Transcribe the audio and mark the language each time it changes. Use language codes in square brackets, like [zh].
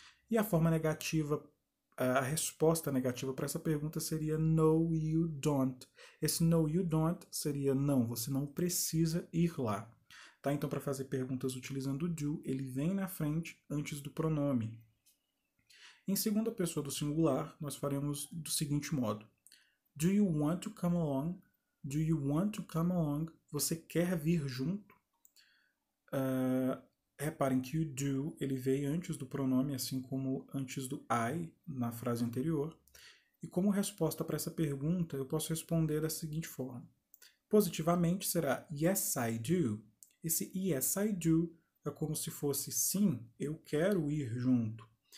[pt] E a forma negativa, a resposta negativa para essa pergunta seria [en] no, you don't. [pt] Esse [en] no, you don't [pt] seria não, você não precisa ir lá. Tá? Então, para fazer perguntas utilizando o do, ele vem na frente antes do pronome. Em segunda pessoa do singular, nós faremos do seguinte modo. [en] Do you want to come along? Do you want to come along? [pt] Você quer vir junto? Reparem que o do ele veio antes do pronome, assim como antes do I na frase anterior. E como resposta para essa pergunta, eu posso responder da seguinte forma. Positivamente será [en] yes, I do. [pt] Esse yes, I do é como se fosse sim, eu quero ir junto.